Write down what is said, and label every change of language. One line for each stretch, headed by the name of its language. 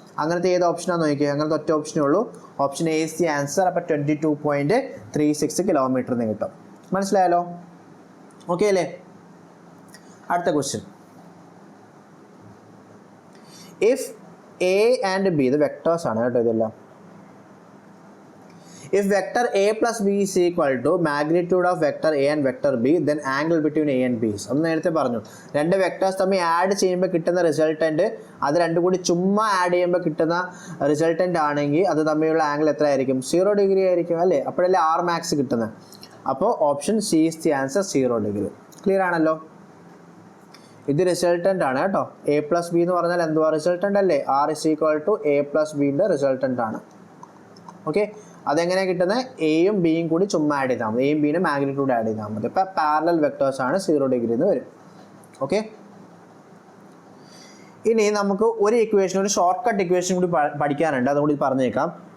Malayalam: അങ്ങനത്തെ ഏത് ഓപ്ഷനാണെന്ന് നോക്കിയാൽ, അങ്ങനത്തെ ഒറ്റ ഓപ്ഷനേ ഉള്ളൂ,
English: Option A is the answer.
Malayalam: അപ്പോൾ 22.36 കിലോമീറ്റർ എന്ന് കിട്ടും. മനസ്സിലായല്ലോ, ഓക്കെ അല്ലേ. അടുത്ത question,
English: if A and B,
Malayalam: ഇത് വെക്ടേഴ്സ് ആണ് കേട്ടോ ഇതെല്ലാം.
English: If vector a plus b is equal to magnitude of vector a and vector b, then angle between a and b is.
Malayalam: അത് നേരത്തെ പറഞ്ഞു, രണ്ട് വെക്ടേഴ്സ് തമ്മിൽ ആഡ് ചെയ്യുമ്പോൾ കിട്ടുന്ന റിസൾട്ടൻറ്റ്, അത് രണ്ടും കൂടി ചുമ്മാ ആഡ് ചെയ്യുമ്പോൾ കിട്ടുന്ന റിസൾട്ടൻ്റ് ആണെങ്കിൽ അത് തമ്മിലുള്ള ആംഗിൾ എത്ര ആയിരിക്കും, 0 ഡിഗ്രി ആയിരിക്കും അല്ലേ. അപ്പോഴല്ലേ r max കിട്ടുന്നത്. അപ്പോൾ
English: option C is the answer,
Malayalam: 0 degree. Clear ആണല്ലോ. ഇത് റിസൾട്ടൻ്റ് ആണ് കേട്ടോ. a plus b എന്ന് പറഞ്ഞാൽ എന്തുവാ, റിസൾട്ടൻ്റ് അല്ലേ.
English: r is equal to a plus bൻ്റെ
Malayalam: resultant ആണ്. ഓക്കെ, അതെങ്ങനെയാണ് കിട്ടുന്നത്, എയും ബിയും കൂടി ചുമ്മാ ആഡ് ചെയ്താൽ മതി, എയും ബിയുടെ മാഗ്നിറ്റ്യൂഡ് ആഡ് ചെയ്താൽ മതി. ഇപ്പോൾ പാരലൽ വെക്ടേഴ്സ് ആണ്, 0 ഡിഗ്രി എന്ന് വരും. ഓക്കെ, ഇനി നമുക്ക് ഒരു ഇക്വേഷൻ, ഒരു ഷോർട്ട് കട്ട് ഇക്വേഷൻ കൂടി പഠിക്കാനുണ്ട്, അതുകൂടി പറഞ്ഞേക്കാം.